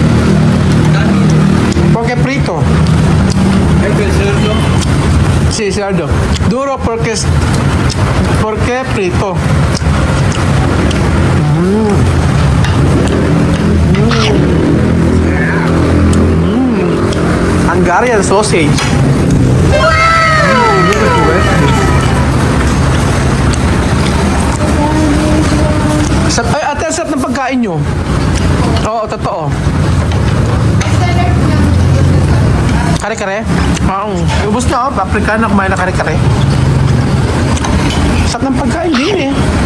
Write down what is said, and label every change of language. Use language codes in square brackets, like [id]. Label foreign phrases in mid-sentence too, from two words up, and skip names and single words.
[es] Porque frito. Hay que hacerlo. Sí, cerdo. Duro porque frito. [en] Hungarian sausage. [tl] Ay, ate, ang sarap ng pagkain nyo. Oo, totoo. Kare-kare? Oo. Ubus na, oh. Paprika na kumain na kare-kare. Sarap ng pagkain din eh.